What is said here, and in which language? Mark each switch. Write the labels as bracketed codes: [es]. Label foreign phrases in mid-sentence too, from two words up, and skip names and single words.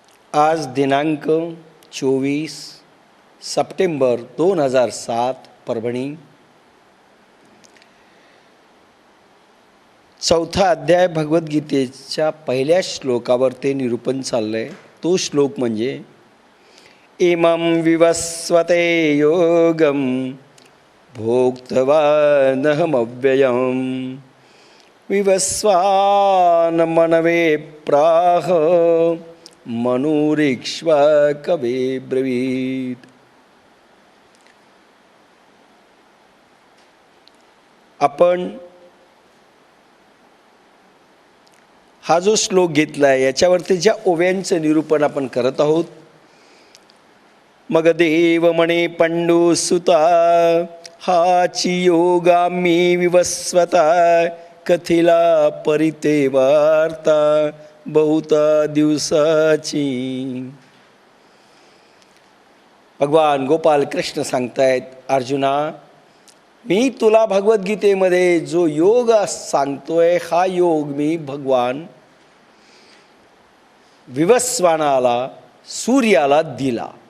[mr] आज दिनांक 24 सप्टेंबर 2007 परभणी। चौथा अध्याय भगवद्गीतेच्या पहिल्या श्लोकावर ते निरूपण चाललंय। तो श्लोक म्हणजे [sa] इमं विवस्वते योगम भोक्तवानहमव्ययम् विवस्वान मनवे प्राह मनुरीक्ष्वा कवे ब्रवीत। [mr] आपण हा जो श्लोक घेतला आहे याच्यावरती ज्या ओव्यांचं निरूपण आपण करत आहोत। मग देव म्हणे पंडुसुता हाची योगा मी विवस्वता कथिला परिते वार्ता बहुता दिवसाची। भगवान गोपाल कृष्ण सांगतायत, अर्जुना मी तुला भगवद्गीतेमध्ये जो योग सांगतोय हा योग मी भगवान विवस्वानाला सूर्याला दिला।